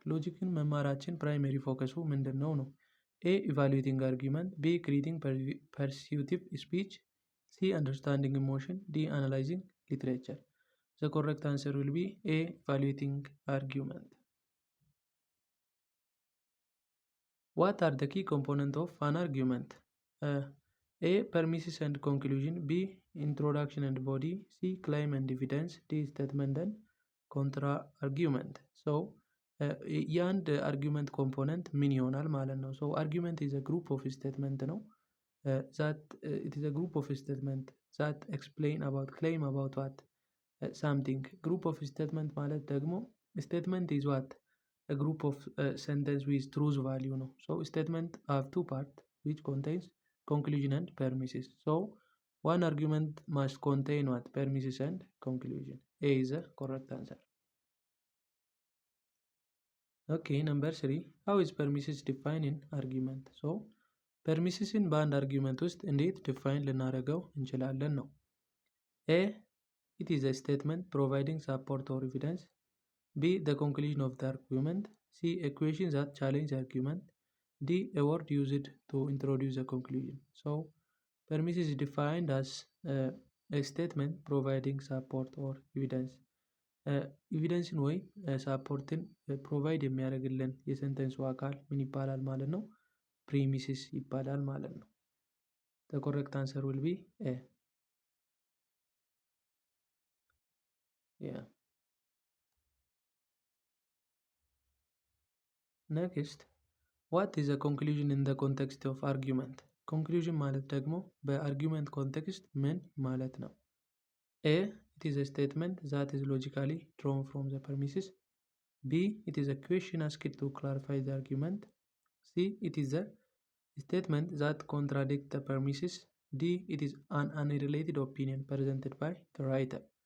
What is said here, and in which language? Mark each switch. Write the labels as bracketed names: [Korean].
[Amharic] ሎጂክን መማራችን ፕራይመሪ ፎከሱ ምንድን ነው? [English] ኤ ኢቫሉዌቲንግ አርጊመንት፣ ቢ ክሪቲንግ ፐርሲዩቲቭ ስፒች፣ ሲ አንደርስታንዲንግ ኢሞሽን፣ ዲ አናላይዚንግ ሊትሬቸር። The correct answer will be A, evaluating argument. What are the key components of an argument? A, premises and conclusion, B, introduction and body, C, claim and evidence, D, statement and contra argument. So የአንድ argument component [Amharic] ምን ይሆናል ማለት ነው? [English] So argument is a group of statement ነው that it is a group of statement that explain about claim about what something. Group of statement [Amharic] ማለት ደግሞ [English] statement is what a group of sentence with truth value ነው. So statement have two parts which contains conclusion and premises. So one argument must contain what? Premises and conclusion. A is the correct answer. Okay, number 3. How is premises defined in argument? [Amharic] So premises in በአንድ argument ውስጥ እንዴት define ልናደርገው እንችላለን ነው? [English] A, it is a statement providing support or evidence. B, the conclusion of the argument. C, a question that challenge the argument. D, a word used to introduce a conclusion. So premise is defined as a statement providing support or evidence. [Amharic] ኤቪደንስን ወይ ሳፖርትን ፕሮቫይድ የሚያደርግልን የሰንተንሱ አካል ምን ይባላል ማለት ነው? ፕሪሚሲስ ይባላል ማለት ነው። [English] The correct answer will be A. Yeah. Next, what is a conclusion in the context of argument? [Amharic] Conclusion ማለት ደግሞ በአርጊመንት ኮንቴክስት ምን ማለት ነው? [English] A, it is a statement that is logically drawn from the premises. B, it is a question asked to clarify the argument. C, it is a statement that contradicts the premises. D, it is an unrelated opinion presented by the writer.